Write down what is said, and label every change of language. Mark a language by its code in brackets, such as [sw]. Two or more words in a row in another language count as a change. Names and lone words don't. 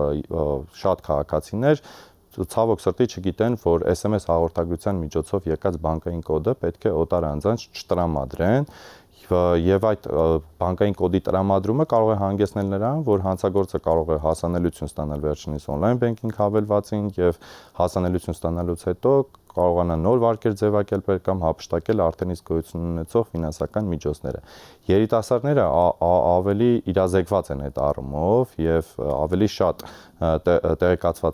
[hy] շատ քաղաքացիներ ցավոք սրտի չգիտեն, որ SMS հաղորդագրության միջոցով եկած բանկային կոդը պետք է օտար անձանց չտրամադրեն եւ այդ բանկային կոդի տրամադրումը կարող է հանգեցնել նրան, որ հանցագործը կարող է հասանելիություն ստանալ վերջինիս [en] on-line banking [hy] հավելվածին եւ հասանելիություն ստանալուց հետո կարողանա նոր վարկեր ձևակերպել կամ հափշտակել արդեն իսկ գոյություն ունեցող ֆինանսական միջոցները։ Երիտասարդները ավելի իրազեկված են այդ առումով եւ ավելի շատ տեղեկացված